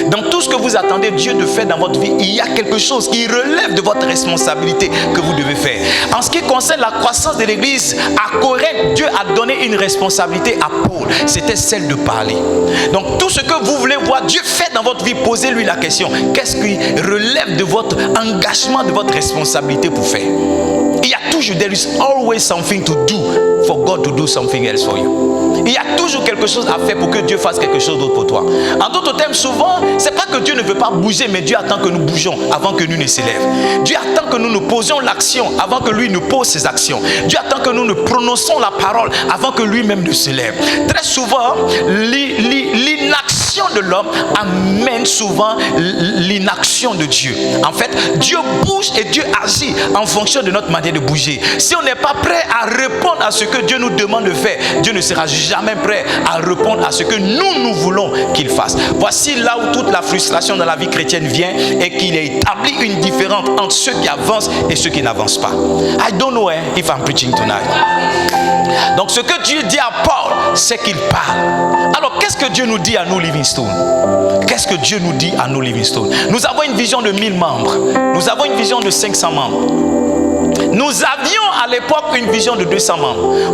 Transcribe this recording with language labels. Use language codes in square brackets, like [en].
[fr] Dans tout ce que vous attendez Dieu de faire dans votre vie, il y a quelque chose qui relève de votre responsabilité que vous devez faire. En ce qui concerne la croissance de l'église, à Corinthe, Dieu a donné une responsabilité à Paul. C'était celle de parler. Donc tout ce que vous voulez voir Dieu faire dans votre vie, posez-lui la question. Qu'est-ce qui relève de votre engagement, de votre responsabilité pour faire? Il y a toujours, [en] there is always something to do for God to do something else for you. [fr] Il y a toujours quelque chose à faire pour que Dieu fasse quelque chose d'autre pour toi. En d'autres termes, souvent, c'est pas que Dieu ne veut pas bouger, mais Dieu attend que nous bougeons avant que nous ne s'élève. Dieu attend que nous nous posions l'action avant que lui ne pose ses actions. Dieu attend que nous ne prononçons la parole avant que lui-même ne se lève. Très souvent, l'inaction de l'homme amène souvent l'inaction de Dieu. En fait, Dieu bouge et Dieu agit en fonction de notre manière de bouger. Si on n'est pas prêt à répondre à ce que Dieu nous demande de faire, Dieu ne sera jamais prêt à répondre à ce que nous voulons qu'il fasse. Voici là où toute la frustration dans la vie chrétienne vient et qu'il établit une différence entre ceux qui avancent et ceux qui n'avancent pas. [en] I don't know if I'm preaching tonight. [fr] Donc ce que Dieu dit à Paul, c'est qu'il parle. Alors qu'est-ce que Dieu nous dit à nous Livingstone? Qu'est-ce que Dieu nous dit à nous Livingstone? Nous avons une vision de 1000 membres. Nous avons une vision de 500 membres. Nous avions à l'époque une vision de 200 membres.